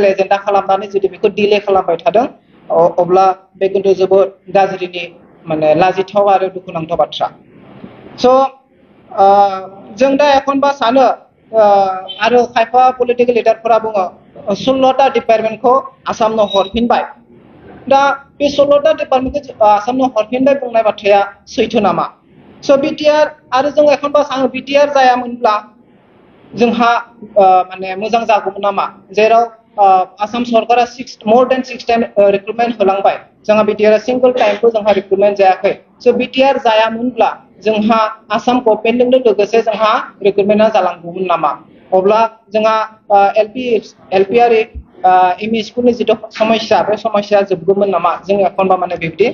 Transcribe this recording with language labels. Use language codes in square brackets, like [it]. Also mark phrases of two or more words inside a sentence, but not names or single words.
[brx] एजेन्डा खालामनानै जुदि बेखौ डिले खालामबाय थादों अब्ला बे किन्तु जोबोद गाज्रिनि माने लाजिथाव आरो दुखुनांथाव बाथ्रा स' जों दा एखनबा सानो आरो खायफा पलिटिकेल लिडारफोरा बुङो 16टा डिपार्टमेन्टखौ आसामनो हरफिनबाय दा बे 16टा डिपार्टमेन्टखौ आसामनो हरफिनबाय बुंनाय बाथ्राया सैथो नामा स' बिटिआर आरो जों एखनबा सानो बिटिआर जायामोनब्ला जोंहा माने मोजां जागौमोन नामा जेराव आसाम सरकारा [en] more than 6 time recruitment [brx] होलांबाय जोंहा बिटिआर [en] single time [brx] जोंहा रिक्रुटमेन्ट जायाखै स' बिटिआर जायामोनब्ला जोंहा आसाम गभर्नमेन्टजोंनो लोगोसे जोंहा रिक्रुटमेन्टआ जालांगौमोन नामा अब्ला जोंहा एलपि आरो एमइ स्कुलनि जिथु समस्या बे समस्या जोबगौमोन नामा जों एखनबा माने बेबायदि